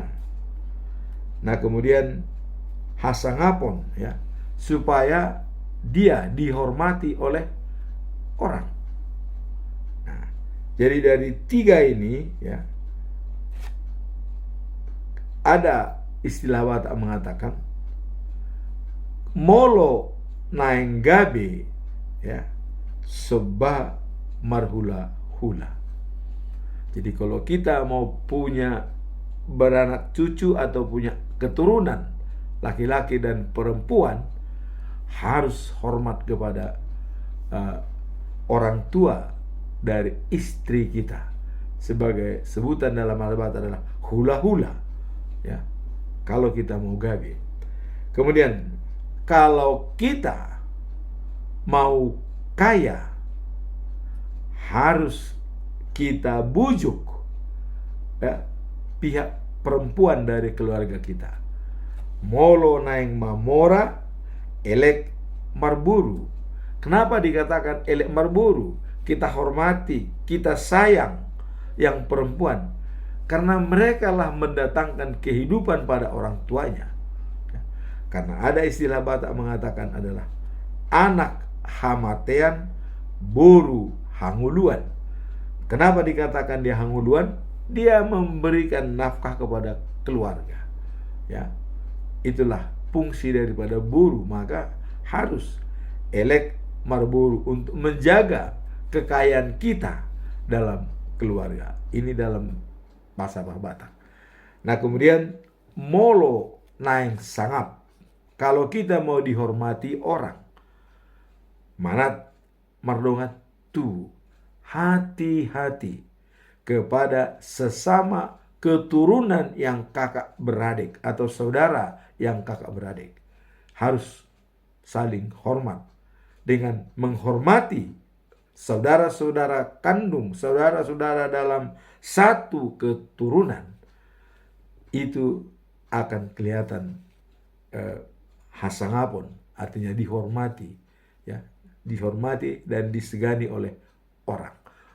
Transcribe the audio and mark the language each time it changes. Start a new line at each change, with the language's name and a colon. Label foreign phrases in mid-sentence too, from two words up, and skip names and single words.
Indonesian: Nah, kemudian Hasangapon supaya dia dihormati oleh orang. Nah, jadi dari 3 ini ada istilah Batak mengatakan
Batak Toba: molo naenggabe soba marhula-hula.
Indonesian: Jadi kalau kita mau punya beranak cucu atau punya keturunan laki-laki dan perempuan, harus hormat kepada orang tua dari istri kita. Sebagai sebutan dalam Batak adalah hula-hula. Kalau kita mau gabe. Kemudian kalau kita mau kaya, harus kita bujuk pihak perempuan dari keluarga kita.
Batak Toba: Molo naeng mamora elek marburu.
Indonesian: Kenapa dikatakan
Batak Toba: elek marburu?
Indonesian: Kita hormati, kita sayang yang perempuan, karena mereka lah mendatangkan kehidupan pada orang tuanya. Karena ada istilah Batak mengatakan adalah
Batak Toba: anak hamatean, boru hanguluan.
Indonesian: Kenapa dikatakan dia hanguluan? Dia memberikan nafkah kepada keluarga. Itulah fungsi daripada boru. Maka harus
Batak Toba: elek marburu
Indonesian: untuk menjaga kekayaan kita dalam keluarga. Ini dalam bahasa Batak. Nah, kemudian
Batak Toba: molo naeng sangap.
Indonesian: Kalau kita mau dihormati orang,
Batak Toba: manat mardongat tu,
Indonesian: hati-hati kepada sesama keturunan yang kakak beradik atau saudara yang kakak beradik. Harus saling hormat. Dengan menghormati saudara-saudara kandung, saudara-saudara dalam satu keturunan, itu akan kelihatan hasangapon, artinya dihormati, dihormati dan disegani oleh orang.